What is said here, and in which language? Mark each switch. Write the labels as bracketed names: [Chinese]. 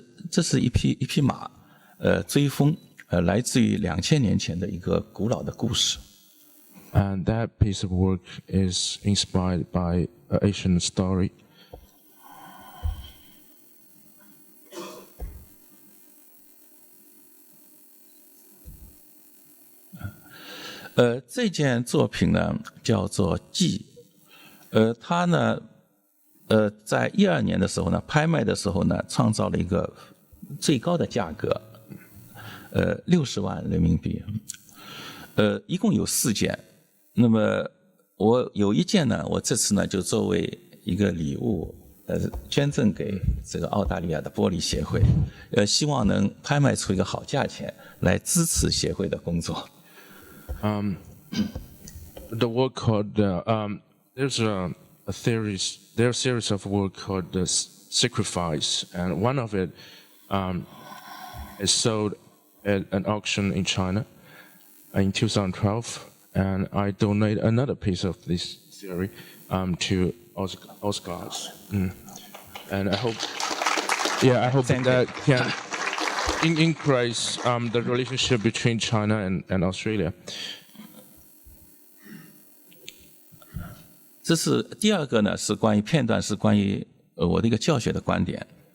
[Chinese] 这是一匹马，追风，来自于2000年前的一个古老的故事。 [English] And that piece of work is inspired by an Asian story. [Chinese] 这件作品呢叫做《记》，它呢，在12年的时候呢，拍卖的时候呢，创造了一个最高的价格，60万人民币。一共有4件，那么我有一件呢，我这次呢就作为一个礼物，捐赠给这个澳大利亚的玻璃协会，希望能拍卖出一个好价钱来支持协会的工作。 [English] The work called there's a series of work called the Sacrifice, and one of it is sold at an auction in China in 2012, and I donate another piece of this series to Ausglass, and I hope that increase the relationship between China and Australia. [Chinese] 这是第二个呢，是关于片段，是关于我的一个教学的观点。